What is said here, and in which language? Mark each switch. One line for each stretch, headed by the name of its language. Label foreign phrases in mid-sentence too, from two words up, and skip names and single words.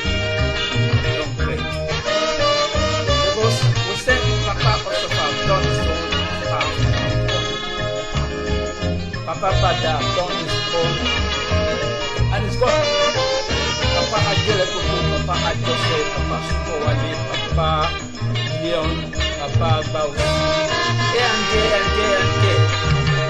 English: You're doing great. Because we said Papa also have done his own part. Papa Bada have done his own. And it's gone. Papa Adele Koko, Papa Adjose, Papa Sukowale, Papa Leon, Papa Baus. And there.